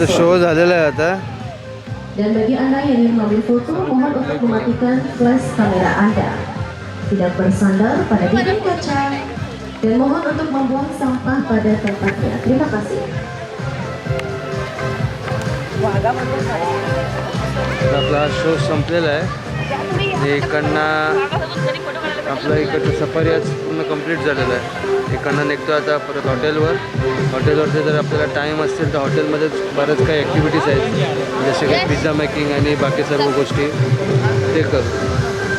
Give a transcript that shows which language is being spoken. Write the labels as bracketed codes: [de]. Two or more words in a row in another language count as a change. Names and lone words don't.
[mr] शो [id] sore. [mr] झालेला आहे आता. [id] Dan bagi Anda yang ingin mengambil foto, mohon untuk mematikan flash kamera Anda. Tidak bersandar pada dinding kaca. Dan mohon untuk membuang sampah pada tempatnya. Terima kasih. [mr] आपला शो संपलेला आहे. इकडनं आपलं इकडचं सफारी आज पूर्ण कंप्लीट झालेलं आहे. इकडनं निघतो आता परत हॉटेलवरती जर आपल्याला टाईम असेल तर हॉटेलमध्येच बऱ्याच काही ॲक्टिव्हिटीज आहेत, जसे की [en] pizza making [mr] आणि बाकी सर्व गोष्टी ते करू.